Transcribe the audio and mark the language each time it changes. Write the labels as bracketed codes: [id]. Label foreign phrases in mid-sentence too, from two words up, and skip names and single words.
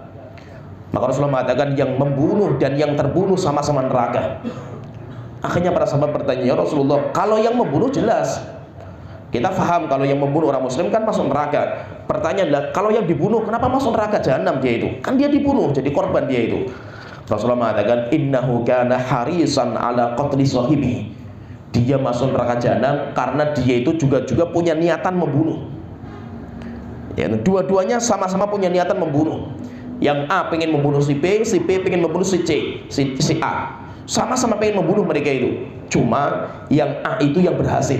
[id] Maka Rasulullah mengatakan yang membunuh dan yang terbunuh sama-sama neraka. Akhirnya para sahabat bertanya, [ar] يا رسول الله, [id] kalau yang membunuh jelas, kita faham kalau yang membunuh orang muslim kan masuk neraka. Pertanyaanlah, kalau yang dibunuh kenapa masuk neraka jahanam dia itu? Kan dia dibunuh, jadi korban dia itu. [ar] Rasulullah mengatakan, إنه كان حريصا على قتل صاحبه. [id] Dia masuk neraka jahanam karena dia itu juga punya niatan membunuh. Ya, dua-duanya sama-sama punya niatan membunuh. Yang A pengen membunuh si B pengen membunuh si C, si A. Sama-sama pengen membunuh mereka itu. Cuma yang A itu yang berhasil.